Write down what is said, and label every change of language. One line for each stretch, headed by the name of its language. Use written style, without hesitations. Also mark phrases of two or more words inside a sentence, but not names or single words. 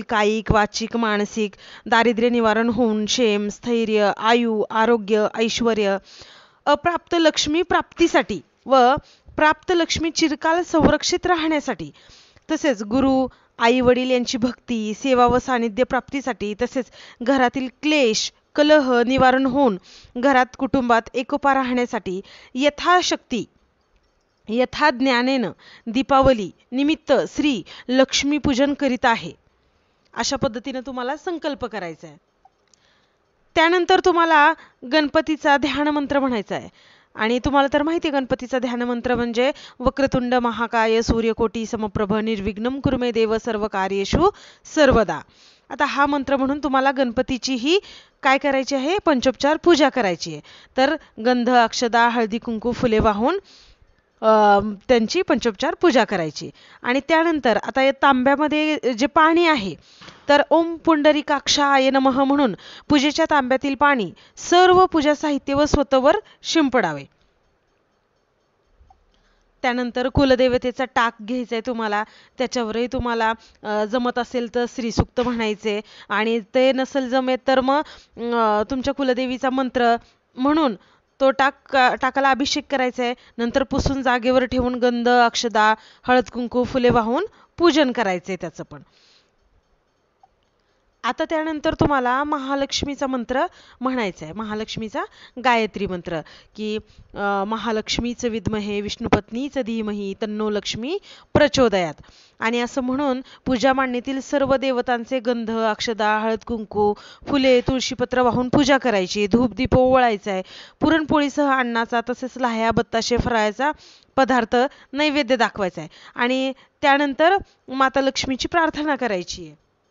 Marathi: कायिक वाचिक मानसिक दारिद्र्य निवारण होऊन क्षेम स्थैर्य आयु आरोग्य ऐश्वर्य अप्राप्त लक्ष्मी प्राप्तीसाठी व प्राप्त लक्ष्मी चिरकाल संरक्षित राहण्यासाठी, तसेच गुरु आई वडील यांची भक्ती सेवा व सानिध्य प्राप्तीसाठी, तसेच घरातील क्लेश कलह निवारण होऊन घरात कुटुंबात एकोपा राहण्यासाठी यथाशक्ती यथाज्ञानेनं दीपावली निमित्त श्री लक्ष्मी पूजन करीत आहे. अशा पद्धतीने तुम्हाला संकल्प करायचा आहे. त्यानंतर तुम्हाला गणपतीचा ध्यान मंत्र म्हणायचा आहे. आणि तुम्हाला तर माहिती आहे गणपतीचा ध्यान मंत्र म्हणजे
Sanskrit: वक्रतुंड महाकाय सूर्यकोटी समप्रभ निर्विघ्नं कुरु मे देव सर्व कार्येषु सर्वदा.
Marathi: आता हा मंत्र म्हणून तुम्हाला गणपतीचीही काय करायची आहे, पंचोपचार पूजा करायची आहे. तर गंध अक्षदा हळदी कुंकू फुले वाहून त्यांची पंचोपचार पूजा करायची. आणि त्यानंतर आता या तांब्यामध्ये जे पाणी आहे तर
Sanskrit: ओम पुंडरीकाक्षाय नमः
Marathi: म्हणून पूजेच्या तांब्यातील पाणी सर्व पूजा साहित्य व स्वतःवर शिंपडावे. त्यानंतर कुलदेवतेचा टाक घ्यायचा आहे तुम्हाला, त्याच्यावरही तुम्हाला जमत असेल तर श्रीसूक्त म्हणायचे, आणि ते नसेल जमेत तर मग तुमच्या कुलदेवीचा मंत्र म्हणून तो टाकाला अभिषेक करायचा आहे. नंतर पुसून जागेवर ठेवून गंध अक्षदा हळद कुंकू फुले वाहून पूजन करायचे त्याचं पण. आता त्यानंतर तुम्हाला महालक्ष्मीचा मंत्र म्हणायचा आहे, महालक्ष्मीचा गायत्री मंत्र की
Sanskrit: महालक्ष्मीच विद्महे विष्णुपत्नीच धीमहि तन्नो लक्ष्मी प्रचोदयात.
Marathi: आणि असं म्हणून पूजा मांडणीतील सर्व देवतांचे गंध अक्षदा हळद कुंकू फुले तुळशीपत्र वाहून पूजा करायची. धूप दीप ओवाळायचा आहे. पुरणपोळीसह अन्नाचा तसेच लाह्या बत्ताशे फराळाचा पदार्थ नैवेद्य दाखवायचा आहे. आणि त्यानंतर माता लक्ष्मीची प्रार्थना करायची आहे.